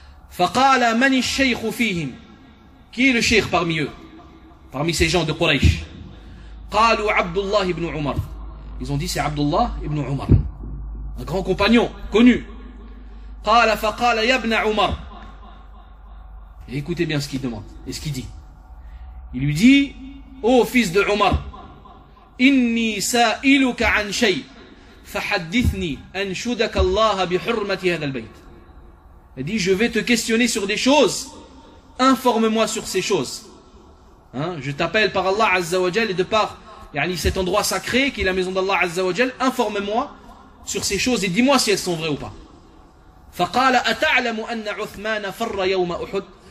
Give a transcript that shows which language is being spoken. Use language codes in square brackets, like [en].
[ar] Faqala mani shaykh fihim. [fr] Qui est le shaykh parmi eux? parmi ces gens de Quraysh. [ar] قالوا عبد الله بن عمر. [fr] Ils ont dit c'est Abdullah ibn Umar, un grand compagnon connu. [ar] قال فقال يا ابن عمر. [fr] Et écoutez bien ce qu'il demande et ce qu'il dit. Il lui dit: ô fils de Umar, [ar] إني سائلك عن شيء فحدثني أنشدك الله بحرمة هذا البيت. [fr] Il dit: je vais te questionner sur des choses, informe-moi sur ces choses. Hein, je t'appelle par Allah Azza wa Jal et de par yani cet endroit sacré qui est la maison d'Allah Azza wa Jal, informe-moi sur ces choses et dis-moi si elles sont vraies ou pas. [ar] فَقَالَ أَتَعْلَمُ أَنَّ عُثْمَانَ فَرَّ يَوْمَ أُحُدْ.